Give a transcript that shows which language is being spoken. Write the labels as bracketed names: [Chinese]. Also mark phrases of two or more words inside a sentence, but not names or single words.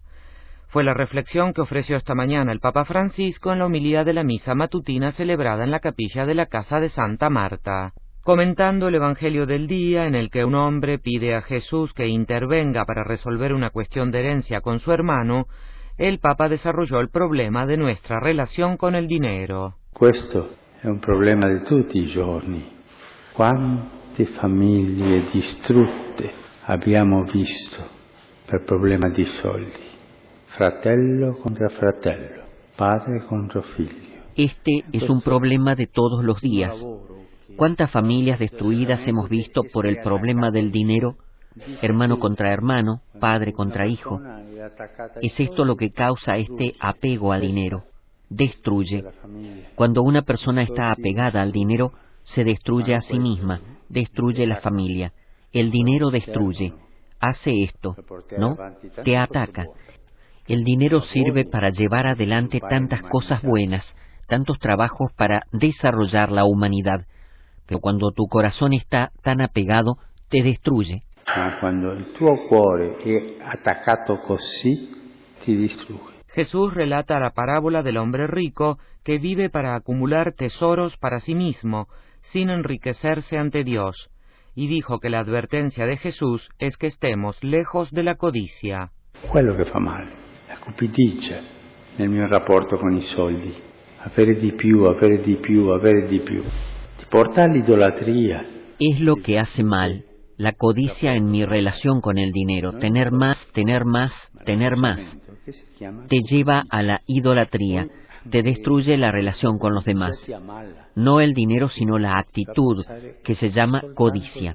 [Spanish] Fue la reflexión que ofreció esta mañana el Papa Francisco en la homilía de la misa matutina celebrada en la capilla de la Casa de Santa Marta. Comentando el Evangelio del día, en el que un hombre pide a Jesús que intervenga para resolver una cuestión de herencia con su hermano, el Papa desarrolló el problema de nuestra relación con el dinero. [Italian] Questo è un problema di tutti i giorni. Quante famiglie distrutte abbiamo visto per problema di soldi? Fratello contra fratello, padre contra figlio. [Spanish] Este es un problema de todos los días. ¿Cuántas familias destruidas hemos visto por el problema del dinero? Hermano contra hermano, padre contra hijo. Es esto lo que causa este apego al dinero. Destruye. Cuando una persona está apegada al dinero, se destruye a sí misma, destruye la familia. El dinero destruye. Hace esto, ¿no? Te ataca. El dinero sirve para llevar adelante tantas cosas buenas, tantos trabajos para desarrollar la humanidad. Pero cuando tu corazón está tan apegado, te destruye. [Italian] ma quando il tuo cuore è attaccato così, ti distrugge. [Spanish] Jesús relata la parábola del hombre rico que vive para acumular tesoros para sí mismo, sin enriquecerse ante Dios, y dijo que la advertencia de Jesús es que estemos lejos de la codicia. [Italian] Quello che fa male, la cupidigia nel mio rapporto con i soldi, avere di più, avere di più, avere di più, ti porta all'idolatria. [Spanish] Es lo que hace mal, la codicia en mi relación con el dinero, tener más, tener más, tener más. Te lleva a la idolatría, te destruye la relación con los demás. No el dinero, sino la actitud, que se llama codicia.